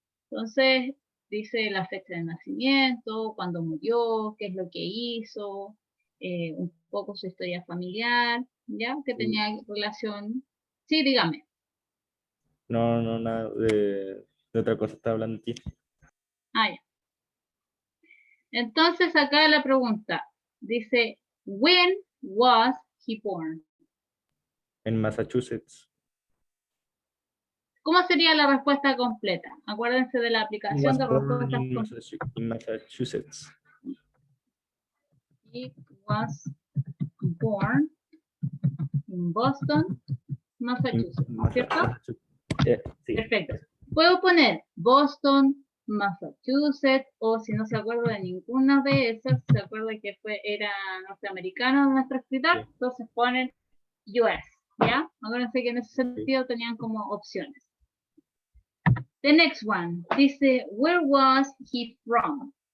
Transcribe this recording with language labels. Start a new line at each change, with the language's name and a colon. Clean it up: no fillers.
Spanish: Entonces, dice la fecha de nacimiento, cuándo murió, qué es lo que hizo, un poco su historia familiar, ¿ya? Que tenía relación. Sí, dígame. No, nada de otra cosa está hablando aquí. Ah, ya. Entonces, acá la pregunta dice,
English: when was he born?
Spanish: En Massachusetts. ¿Cómo sería la respuesta completa? Acuérdense de la aplicación de respuestas.
English: In Massachusetts. He was born in Boston, Massachusetts,
Spanish: ¿no es cierto? Sí. Perfecto. Puedo poner Boston, Massachusetts, o si no se acuerda de ninguna de esas, se acuerda que era norteamericano nuestro escritor, sí. Entonces ponen US, ¿ya? Acuérdense que en ese sentido tenían como opciones.
English: The next one dice, where was he from?